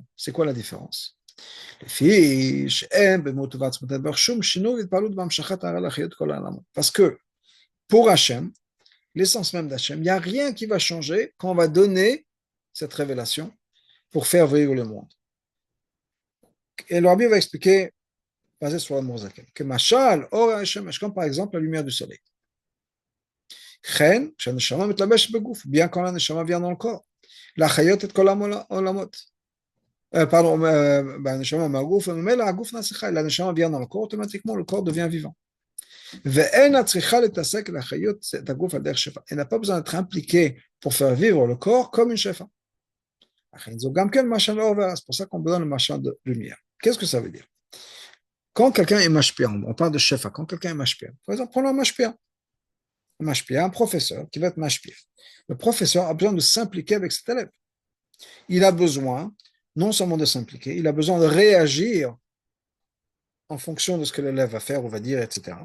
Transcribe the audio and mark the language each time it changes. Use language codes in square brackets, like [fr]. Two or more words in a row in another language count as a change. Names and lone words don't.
[fr] C'est quoi la différence? Parce que pour Hachem, l'essence même d'Hachem, il n'y a rien qui va changer quand on va donner cette révélation pour faire vivre le monde. Et le Rabbi va expliquer, basé sur l'Admor Zaken, que Machal, [he] אור השמש, [fr] comme par exemple la lumière du soleil. [he] Chen, שהנשמה מתלבשת בגוף, [fr] bien quand la neshama vient dans le corps. [he] להחיות את כל העולמות. Pardon, הנשמה מהגוף, וממילא הגוף נעשה חי, [fr] l'aneshama vient dans le corps, automatiquement le corps devient vivant. [he] ואין הצריכה להתעסק להחיות את הגוף על דרך שפע. [fr] Elle n'a pas besoin d'être impliquée pour faire vivre le corps comme une שפע. [he] לכן זו גם כן משל לאור, [fr] c'est pour ça qu'on besoin de machin de lumière. Qu'est-ce que ça veut dire? Quand quelqu'un est mashpia, on parle de shefa, quand quelqu'un est mashpia, par exemple, prenons un mashpia, un professeur qui va être mashpia. Le professeur a besoin de s'impliquer avec cet élève. Il a besoin non seulement de s'impliquer, il a besoin de réagir en fonction de ce que l'élève va faire ou va dire, etc.